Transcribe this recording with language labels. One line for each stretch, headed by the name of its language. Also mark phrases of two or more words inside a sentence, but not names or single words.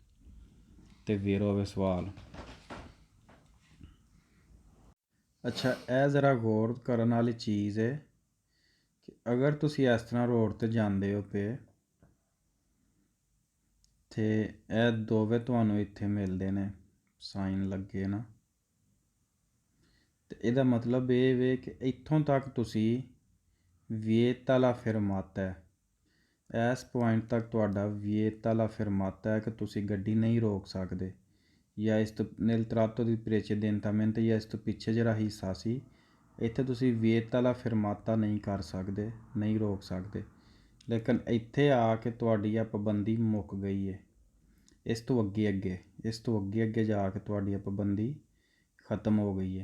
Punjabi: ਅਤੇ ਵੇਰੋ ਵੇ ਸਵਾਲ। ਅੱਛਾ, ਇਹ ਜ਼ਰਾ ਗੌਰ ਕਰਨ ਵਾਲੀ ਚੀਜ਼ ਹੈ ਕਿ ਅਗਰ ਤੁਸੀਂ ਇਸ ਤਰ੍ਹਾਂ ਰੋਡ 'ਤੇ ਜਾਂਦੇ ਹੋ ਪਏ ਅਤੇ ਇਹ ਦੋਵੇਂ ਤੁਹਾਨੂੰ ਇੱਥੇ ਮਿਲਦੇ ਨੇ ਸਾਈਨ ਲੱਗੇ ਨਾ, ਅਤੇ ਇਹਦਾ ਮਤਲਬ ਇਹ ਵੇ ਕਿ ਇੱਥੋਂ ਤੱਕ ਤੁਸੀਂ
Italian: vieta la fermata
Punjabi: ਹੈ, ਇਸ ਪੁਆਇੰਟ ਤੱਕ ਤੁਹਾਡਾ
Italian: vieta la fermata
Punjabi: ਹੈ ਕਿ ਤੁਸੀਂ ਗੱਡੀ ਨਹੀਂ ਰੋਕ ਸਕਦੇ, ਜਾਂ ਇਸ ਤੋਂ
Italian: nel tratto di precedentemente
Punjabi: ਜਾਂ ਇਸ ਤੋਂ ਪਿੱਛੇ ਜਿਹੜਾ ਹਿੱਸਾ ਸੀ ਇੱਥੇ ਤੁਸੀਂ
Italian: vieta la fermata
Punjabi: ਨਹੀਂ ਕਰ ਸਕਦੇ, ਨਹੀਂ ਰੋਕ ਸਕਦੇ। ਲੇਕਿਨ ਇੱਥੇ ਆ ਕੇ ਤੁਹਾਡੀ ਇਹ ਪਾਬੰਦੀ ਮੁੱਕ ਗਈ ਹੈ। ਇਸ ਤੋਂ ਅੱਗੇ ਜਾ ਕੇ ਤੁਹਾਡੀ ਇਹ ਪਾਬੰਦੀ ਖ਼ਤਮ ਹੋ ਗਈ ਹੈ।